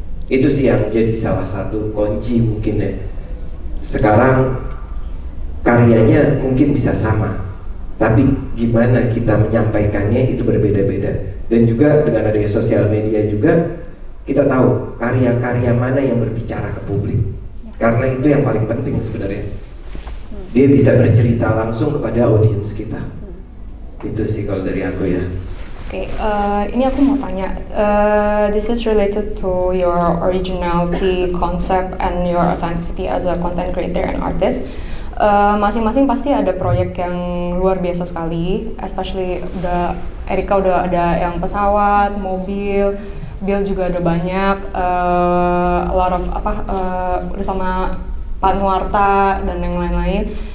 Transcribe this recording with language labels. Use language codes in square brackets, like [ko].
[id] Itu sih yang jadi salah satu kunci mungkin ya. Sekarang karyanya mungkin bisa sama, tapi gimana kita menyampaikannya itu berbeda-beda. Dan juga dengan adanya sosial media juga kita tahu karya-karya mana yang berbicara ke publik, karena itu yang paling penting sebenarnya. Dia bisa bercerita langsung kepada audiens kita. Itu sih kalau dari aku ya. Oke, ini aku mau tanya, [en] this is related to your originality concept and your authenticity as a content creator and artist. [id] Masing-masing pasti ada proyek yang luar biasa sekali, especially Erika udah ada yang pesawat, mobil, Bill juga ada banyak, [en] a lot of [id] udah sama Pak Nuarta dan yang lain-lain.